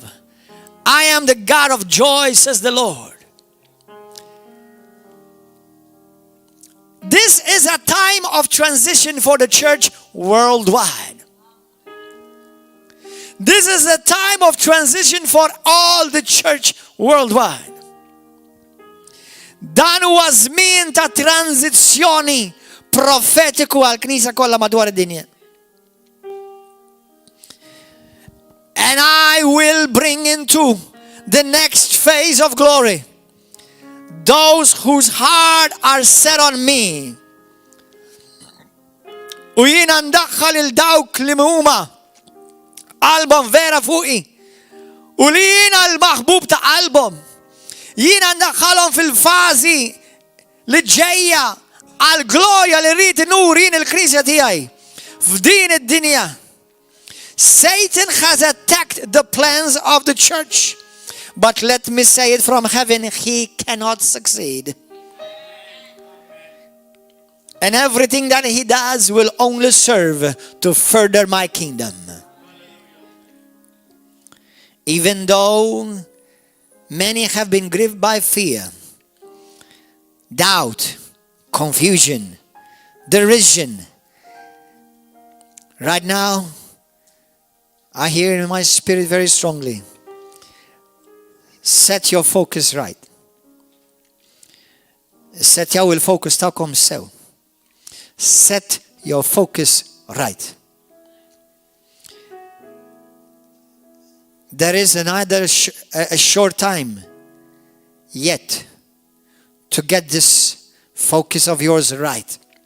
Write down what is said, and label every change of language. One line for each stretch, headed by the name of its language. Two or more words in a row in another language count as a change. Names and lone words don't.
English: I am the God of joy, says the Lord. This is a time of transition for the church worldwide. This is a time of transition for all the church worldwide.
Maltese: Dan huwa żmien ta' tranzizzjoni profetiku għall-Knisja kollha madwar id-dinja.
English: And I will bring into the next phase of glory those whose heart are set on me,
Maltese: U jiena ndaħħal il-dawk li huma qalbhom vera fuqi. U li jiena l-maħbub ta' qalbhom. Jiena ndaħħalhom fil-fażi li ġejja għal-glorja li rrid inur jien il-Knisja tiegħi f'din id-dinja.
English: Satan has attacked the plans of the church. But let me say it from heaven, he cannot succeed. And everything that he does will only serve to further my kingdom. Even though many have been gripped by fear, doubt, confusion, derision. Right now, I hear in my spirit very strongly, set your focus right.
Maltese: Setjaw il-focus ta'kom sew.
English: Set your focus right. There is another a short time yet to get this focus of yours right.